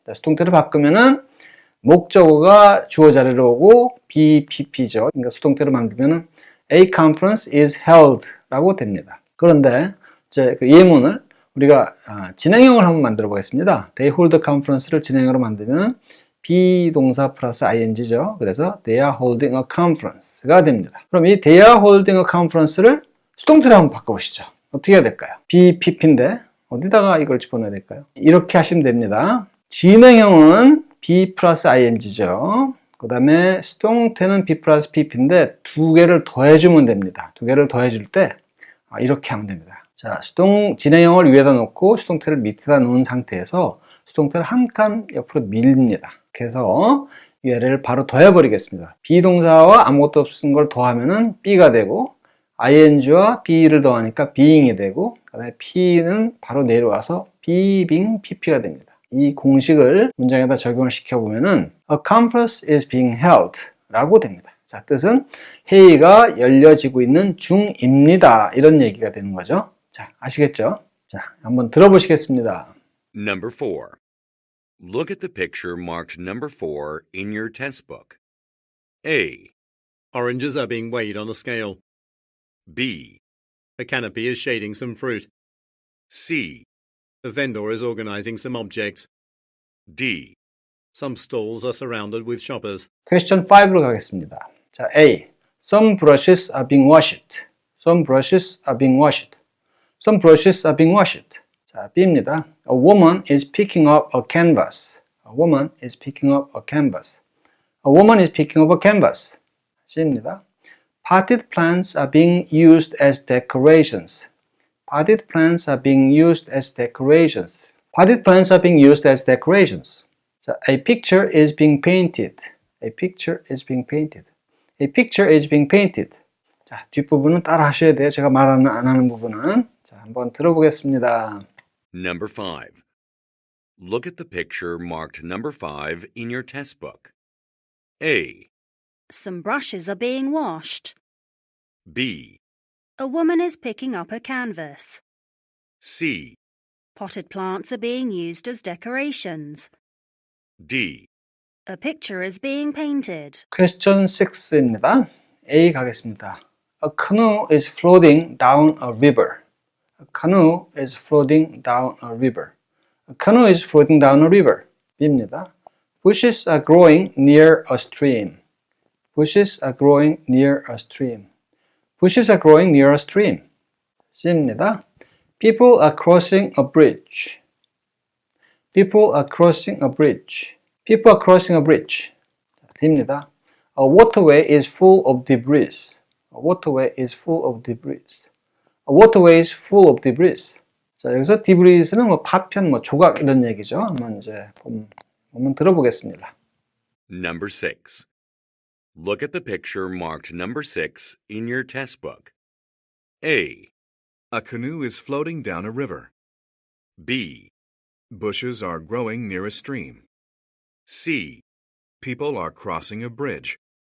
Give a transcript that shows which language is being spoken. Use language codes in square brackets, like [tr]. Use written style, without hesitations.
[ko] 수동태를 바꾸면은 목적어가 주어 자리로 오고 BPP죠. 그러니까 수동태로 만들면은 [en] A conference is held [ko] 라고 됩니다. 그런데 이제 그 예문을 우리가 진행형을 한번 만들어 보겠습니다. [en] They hold a conference [ko] 를 진행형으로 만들면 비동사 플러스 ing죠. 그래서 [en] they are holding a conference [ko] 가 됩니다. 그럼 이 [en] they are holding a conference [ko] 를 수동태로 한번 바꿔보시죠. 어떻게 해야 될까요? BPP인데 어디다가 이걸 집어넣어야 될까요? 이렇게 하시면 됩니다. 진행형은 B 플러스 ing죠. 그 다음에 수동태는 B 플러스 PP인데 두 개를 더해주면 됩니다. 두 개를 더해줄 때 이렇게 하면 됩니다. 자, 진행형을 위에다 놓고 수동태를 밑에다 놓은 상태에서 수동태를 한 칸 옆으로 밀립니다. 그래서 얘를 바로 더해버리겠습니다. 비동사와 아무것도 없은 걸 더하면은 B가 되고 ing와 B를 더하니까 being이 되고 그 다음에 P는 바로 내려와서 being PP가 됩니다. 이 공식을 문장에다 적용을 시켜보면은 [en] A conference is being held [ko] 라고 됩니다. 자, 뜻은 회의가 열려지고 있는 중입니다. 이런 얘기가 되는 거죠. 자, 아시겠죠? 자, 한번 들어보시겠습니다. [en] Number 4. Look at the picture marked number 4 in your test book. A, Oranges are being weighed on a scale. B, A canopy is shading some fruit. C, A vendor is organizing some objects. D. Some stalls are surrounded with shoppers. [ko] Question 5로 가겠습니다. 자, A. [en] Some brushes are being washed. Some brushes are being washed. Some brushes are being washed. [ko] 자, B입니다. [en] A woman is picking up a canvas. A woman is picking up a canvas. A woman is picking up a canvas. [ko] C입니다. [en] Potted plants are being used as decorations. Potted plants are being used as decorations. Potted plants are being used as decorations. 자, a picture is being painted. A picture is being painted. A picture is being painted. [ko] 자, 뒷부분은 따라 하셔야 돼요. 제가 안 하는 부분은. 자, 한번 들어보겠습니다. [en] Number 5. Look at the picture marked number 5 in your test book. A, Some brushes are being washed. B, A woman is picking up a canvas. C, Potted plants are being used as decorations. D. A picture is being painted. [ko] Question 6입니다. A 가겠습니다. [en] A canoe is floating down a river. A canoe is floating down a river. A canoe is floating down a river. [ko] B입니다. [en] Bushes are growing near a stream. Bushes are growing near a stream. Bushes are growing near a stream. [ko] C입니다. [en] People are crossing a bridge. People are crossing a bridge. People are crossing a bridge. [ko] D입니다. [en] A waterway is full of debris. A waterway is full of debris. A waterway is full of debris. [ko] 자, 여기서 debris는 파편, 조각 이런 얘기죠. 한번 이제 한번 들어보겠습니다. [en] Number 6. Look at the picture marked number 6 in your test book. A, A canoe is floating down a river. B, Bushes are growing near a stream. C, People are crossing a bridge.